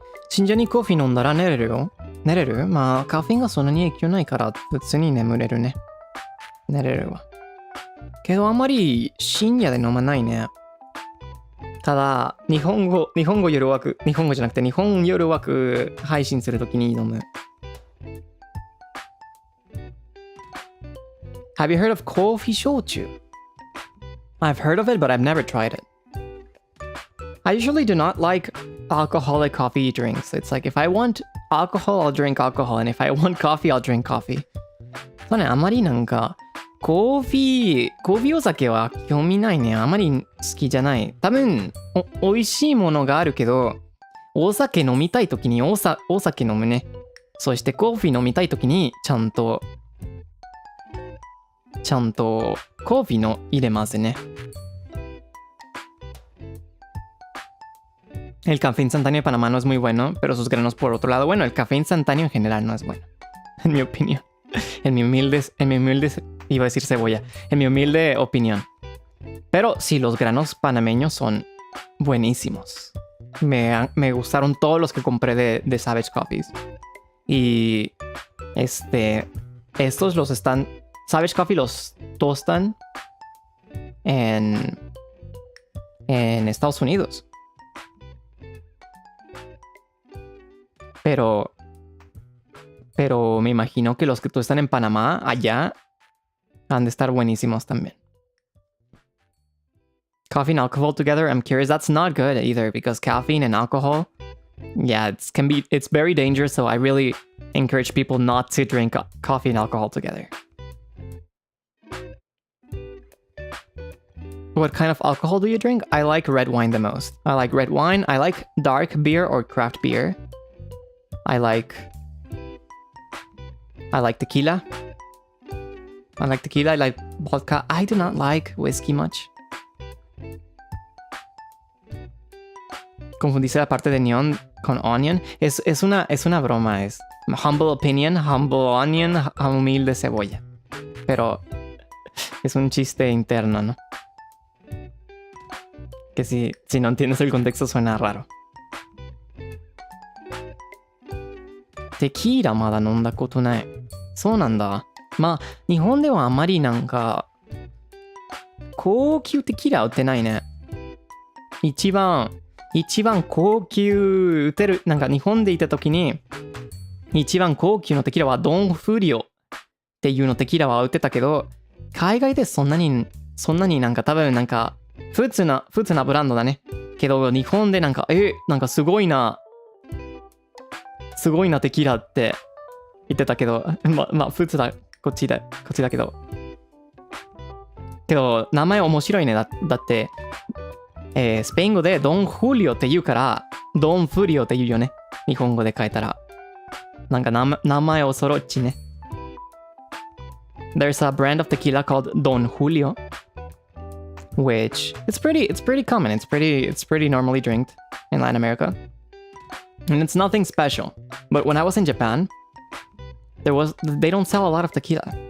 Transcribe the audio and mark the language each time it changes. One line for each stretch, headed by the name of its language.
Japanese: Shinja ni coffee 飲んだら寝れるよ。寝れる？まあ、カフェインがそんなに影響ないから、普通に眠れるね。寝れるわ。けどあんまり深夜で飲まないね。ただ、日本語夜枠、日本語じゃなくて日本夜枠配信するときに飲む。
English: Have you heard of coffee shochu? I've heard of it, but I've never tried it. I usually do not like alcoholic coffee drinks. It's like if I want alcohol, I'll drink alcohol, and if I want coffee, I'll drink coffee.
Japanese: そうね、あまりなんかコーヒーお酒は興味ないね。あまり好きじゃない。多分美味しいものがあるけど、お酒飲みたいときにお酒飲むね。そしてコーヒー飲みたいときにちゃんとコーヒーの入れますね。
Spanish: El café instantáneo de Panamá no es muy bueno, pero sus granos por otro lado, bueno, el café instantáneo en general no es bueno, en mi opinión. En mi humilde, iba a decir cebolla, en mi humilde opinión. Pero sí, los granos panameños son buenísimos. Me gustaron todos los que compré de Savage Coffees. Y estos los están, Savage Coffee los tostan en Estados Unidos. Pero me imagino que los que tú están en Panamá, allá, han de estar buenísimos también.
English: Coffee and alcohol together, I'm curious. That's not good either, because caffeine and alcohol, yeah, it's very dangerous. So I really encourage people not to drink coffee and alcohol together. What kind of alcohol do you drink? I like red wine the most. I like red wine. I like dark beer or craft beer. I like tequila. I like vodka. I do not like whiskey much.
Spanish: confundiste la parte de neon con onion. Es una broma, es
English: humble opinion, humble onion,
Spanish: humilde cebolla. Pero es un chiste interno, ¿no? Que si no entiendes el contexto suena raro.
Japanese: Tequila まだ飲んだことない。そうなんだ。まあ、日本ではあまりなんか、高級テキーラ売ってないね。一番高級売ってる、なんか日本でいた時に、一番高級のテキーラはドンフリオっていうのテキーラは売ってたけど、海外でそんなになんか多分なんか、普通なブランドだね。けど日本でなんか、なんかすごいなテキーラって言ってたけど、まあ普通だ、こっちだけど。けど、名前面白いね。だって、スペイン語でドンフリオって言うから、ドンフリオって言うよね。日本語で書いたら。なんか名前恐ろっちね。
English: There's a brand of tequila called Don Julio, which it's pretty common. It's pretty normally drinked in Latin America. And it's nothing special. But when I was in Japan, they don't sell a lot of tequila.